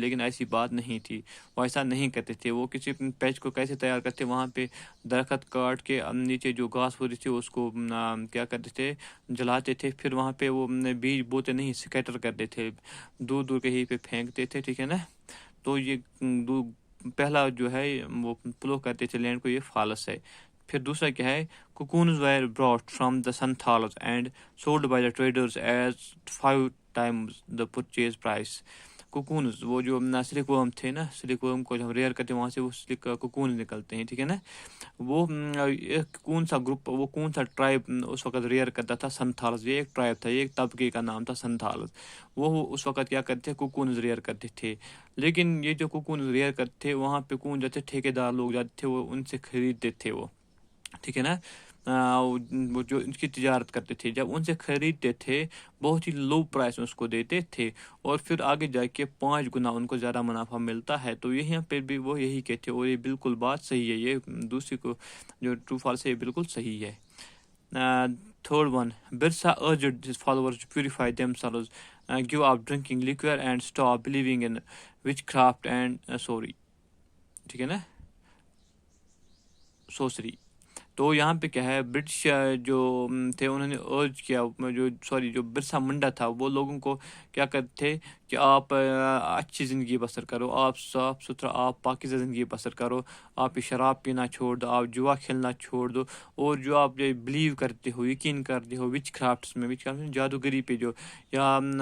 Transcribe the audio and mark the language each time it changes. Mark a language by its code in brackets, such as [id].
[ur] لیکن ایسی بات نہیں تھی, وہ ایسا نہیں کرتے تھے. وہ کسی پیچ کو کیسے تیار کرتے, وہاں پہ درخت کاٹ کے نیچے جو گھاس ہوتی تھی اس کو کیا کرتے تھے, جلاتے تھے. پھر وہاں پہ وہ بیج بوتے نہیں, سکیٹر کرتے تھے, دور دور کہیں پہ پھینکتے تھے. ٹھیک ہے نا. تو یہ پہلا جو ہے وہ پلو کرتے تھے لینڈ کو, یہ فالس ہے. پھر دوسرا کیا ہے, [en] cocoons were brought from the Santhalas and sold by the traders as 5 times the purchase price. [ur] کوکونز, وہ جو سلک ورم تھے نا, سلک ورم کو جب ہم ریئر کرتے ہیں وہاں سے وہ سلک کوکونز نکلتے ہیں. ٹھیک ہے نا. وہ کون سا گروپ, وہ کون سا ٹرائب اس وقت ریئر کرتا تھا, سنتھالز. یہ ایک ٹرائب تھا, یہ ایک طبقے کا نام تھا سنتھالز. وہ اس وقت کیا کرتے تھے, کوکونز ریئر کرتے تھے. لیکن یہ جو کوکونز ریئر کرتے تھے, وہاں پہ کون جاتے, ٹھیکیدار لوگ جاتے تھے, وہ ان سے خریدتے تھے وہ. ٹھیک ہے نا. وہ جو ان کی تجارت کرتے تھے, جب ان سے خریدتے تھے بہت ہی لو پرائس میں اس کو دیتے تھے, اور پھر آگے جا کے 5 گنا ان کو زیادہ منافع ملتا ہے. تو یہاں پہ بھی وہ یہی کہتے ہیں, اور یہ بالکل بات صحیح ہے. یہ دوسری کو جو ٹرو فالس ہے یہ بالکل صحیح ہے. [en] Third one, Birsa urged his followers to purify themselves, give up drinking liquor and stop believing in witchcraft and [ur] ٹھیک ہے نا, [en] sorcery. [ur] تو یہاں پہ کیا ہے, برٹش جو تھے انہوں نے ارج کیا, جو برسا منڈا تھا, وہ لوگوں کو کیا کرتے تھے کہ آپ اچھی زندگی بسر کرو, آپ صاف ستھرا, آپ پاکیزہ زندگی بسر کرو, آپ یہ شراب پینا چھوڑ دو, آپ جوا کھیلنا چھوڑ دو, اور جو آپ جو بلیو کرتے ہو, یقین کرتے ہو وچ کرافٹس میں, جادوگری پہ جو, یا